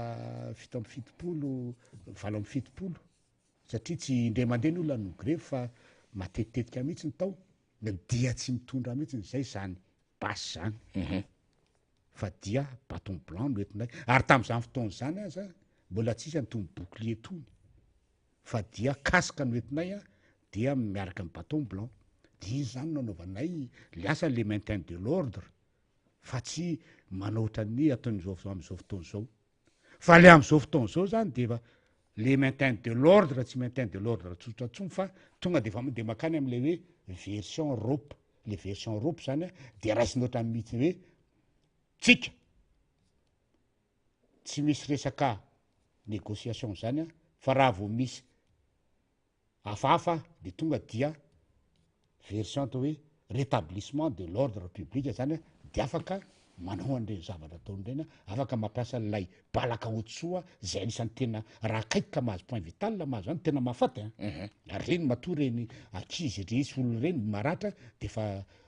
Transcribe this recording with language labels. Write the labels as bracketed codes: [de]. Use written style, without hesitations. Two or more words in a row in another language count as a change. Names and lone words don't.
[mg] 7 satria tsy indray mandeha ny olona no grevy fa matetitetika mihitsy ny tao dia tsy mitondra mihitsy zay zany basy zany fa dia [fr] baton blanc [mg] no entinay ary tam'zany fotoana zany aza mbola tsisy antony bouclier tony fa dia kasika no entinay a dia miaraka amy [fr] baton blanc [mg] de izy zany nanaovanay liasa [fr] le maintien de l'ordre [mg] fa tsy manao ohatran'ny ataon'izao am'izao fotoana zao fa le am'izao fotoana zao zany de efa [fr] le maintien de l'ordre [mg] tsy [fr] maintien de l'ordre [mg] tsotratsomy fa tonga de efa de makany am'le hoe [fr] version Europe [mg] le [fr] version Europe [mg] zany a de raisiny ohatran'ny mihitsy hoe tsika tsy misy resaka négociation zany a fa raha vao misy hafahafa de tonga dia version atao hoe [fr] rétablissement de l'ordre public [mg] zany a de afaka manao an'ireny zavatra ataon'ireny afaka mampiasa lay balaka ohatsoa zay anisan'ny tena raha kaikika mahazo [fr] point vital [mg] mahazo zany tena mahafaty ary reny matoa reny akizy resy olo reny maratra de fa